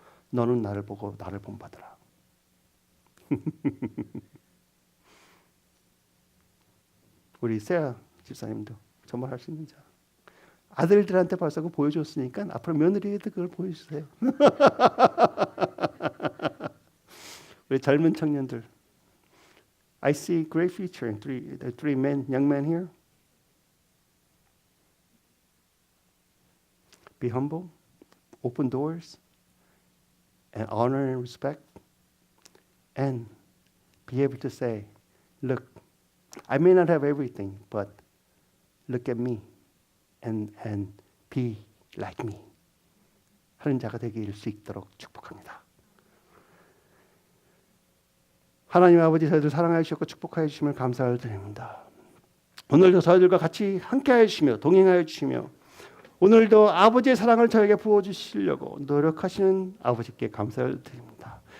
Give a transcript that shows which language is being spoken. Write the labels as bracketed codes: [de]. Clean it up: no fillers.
[ko] 너는 나를 보고 나를 본받으라. 우리 세아 집사님도 저 말 할 수 있는 자. 아들들한테 벌써 그거 보여줬으니까 앞으로 며느리에도 그걸 보여주세요. 우리 젊은 청년들, [en] I see great future in the three young men here. Be humble, open doors, and honor and respect, and be able to say, look, I may not have everything, but look at me and be like me. [ko] 하는 자가 되길 수 있도록 축복합니다. 하나님 아버지 저희들 사랑하여 주셨고 축복하여 주심을 감사를 드립니다. 오늘도 저희들과 같이 함께하여 주시며 동행하여 주시며 오늘도 아버지의 사랑을 저에게 부어주시려고 노력하시는 아버지께 감사를 드립니다.